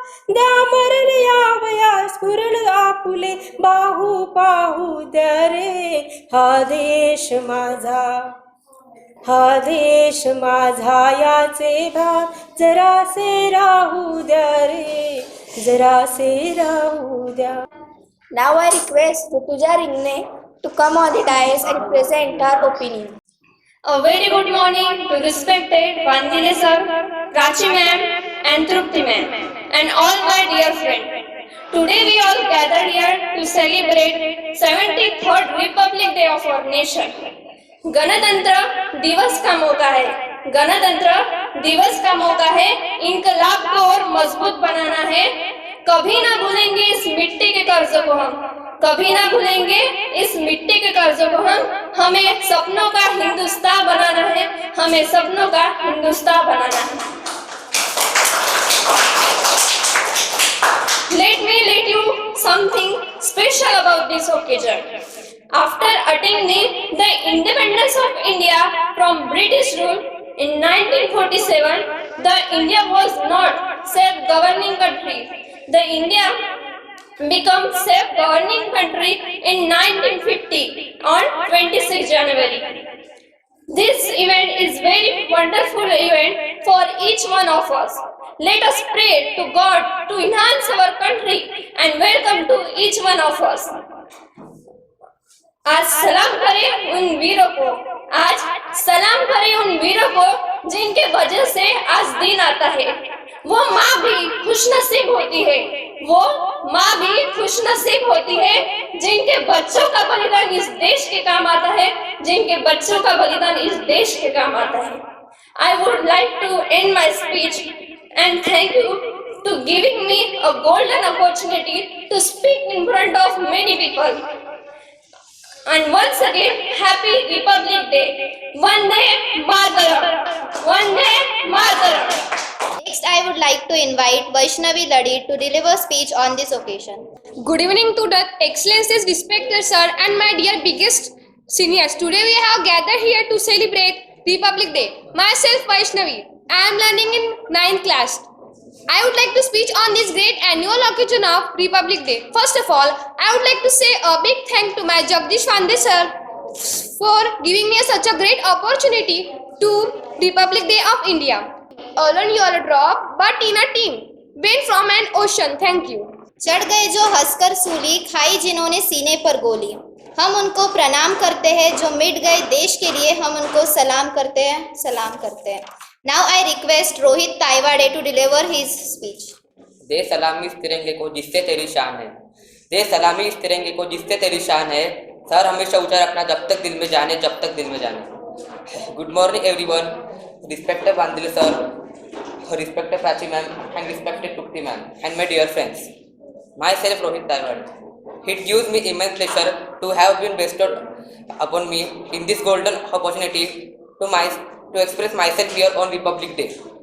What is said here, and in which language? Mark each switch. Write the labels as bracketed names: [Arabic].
[Marathi] द्या मरण यावया स्फुरण आपुले बाहू पाहू द्या रे। हा देश माझा, हा देश माझा याचे भान जरासे राहू द्या रे, जरासे राहू द्या। [English] Now I request Rutuja Ringne to come on the dais and present her opinion. A very good morning to respected Vandile sir, Prachi ma'am and Trupti ma'am and all my dear friends. Today we all gathered here to celebrate 73rd Republic Day of our nation. [Hindi] गणतंत्र दिवस का मौका है, गणतंत्र दिवस का मौका है, इनकलाब को और मजबूत बनाना है। कभी ना भूलेंगे इस मिट्टी के कर्जों को हम, कभी ना भूलेंगे इस मिट्टी के कर्जों को हम। हमें सपनों का हिंदुस्तान बनाना है, हमें सपनों का हिंदुस्तान बनाना है। [English] Let you something special about this occasion. After attaining the independence of India from British rule in 1947, the India was not self-governing country. The India became self-governing country in 1950 on 26 January. This event is very wonderful event for each one of us. Let us pray to God to enhance our country and welcome to each one of us. [Hindi] आज सलाम करें उन वीरों को, आज सलाम करें उन वीरों को जिनके वजह से आज दिन आता है। वो माँ भी खुशनसीब होती है, वो माँ भी खुशनसीब होती है जिनके बच्चों का बलिदान इस देश के काम आता है, जिनके बच्चों का बलिदान इस देश के काम आता है। [English] I would like to end my speech and thank you to giving me a golden opportunity to speak in front of many people. And once again, Happy Republic Day. Vande Mataram. Vande Mataram. Next, I would like to invite Vaishnavi Ladi to deliver speech on this occasion. Good evening to the excellencies, respected sir, and my dear biggest seniors. Today we have gathered here to celebrate Republic Day. Myself, Vaishnavi. I am learning in 9th class. I would like to speak on this great annual occasion of Republic Day. First of all, I would like to say a big thank to my Jagdish Vandile sir for giving me such a great opportunity to Republic Day of India. Alone you are a drop, but in a team. Went from an ocean. Thank you. [Hindi] चढ़ गए जो हंसकर सूली, खाई जिन्होंने सीने पर गोली। हम उनको प्रणाम करते हैं जो मिट गए देश के लिए, हम उनको सलाम करते हैं, सलाम करते हैं। [English] Now I request Rohit Taiwade to deliver his speech. [Hindi] दे सलामी इस तिरंगे को जिससे तेरी शान है, दे सलामी इस तिरंगे को जिससे तेरी शान है। सर हमेशा ऊंचा रखना जब तक दिल में जाने, जब तक दिल में जाने। [English] good morning everyone, respected [Hindi] Wandile sir, [English] respected Prachi ma'am and respected Trupti ma'am and my dear friends. Myself Rohit Taiwad. It gives me immense pleasure to have been bestowed upon me in this golden opportunity to express myself here on Republic Day.